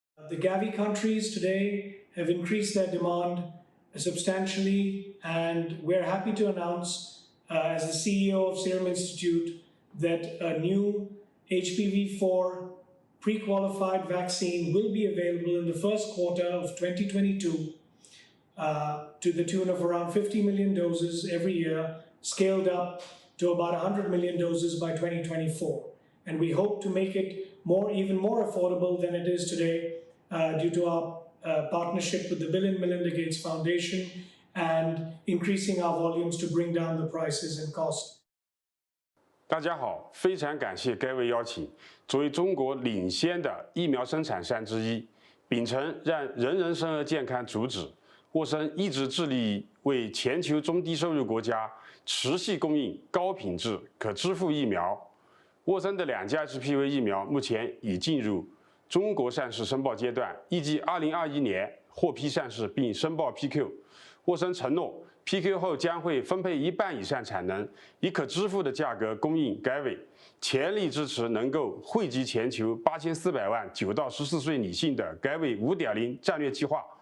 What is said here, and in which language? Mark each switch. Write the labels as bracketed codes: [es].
[en] The Gavi countries today have increased their demand substantially, and we're happy to announce, as the CEO of Serum Institute, that a new HPV-4 pre-qualified vaccine will be available in the first quarter of 2022 to the tune of around 50 million doses every year, scaled up to about 100 million doses by 2024. And we hope to make it even more affordable than it is today due to our partnership with the Bill and Melinda Gates Foundation and increasing our volumes to bring down the prices and cost. [zh] 大家好，非常感谢该位邀请。作为中国领先的疫苗生产商之一，秉承让人人生而健康主旨，沃森一直致力于为全球中低收入国家持续供应高品质、可支付疫苗。沃森的2价 HPV 疫苗目前已进入中国上市申报阶段，预计2021年获批上市并申报 PQ。沃森承诺 ，PQ 后将会分配1半以上产能，以可支付的价格供应Gavi，全力支持能够惠及全球8400万9到14岁女性的Gavi 5.0战略计划。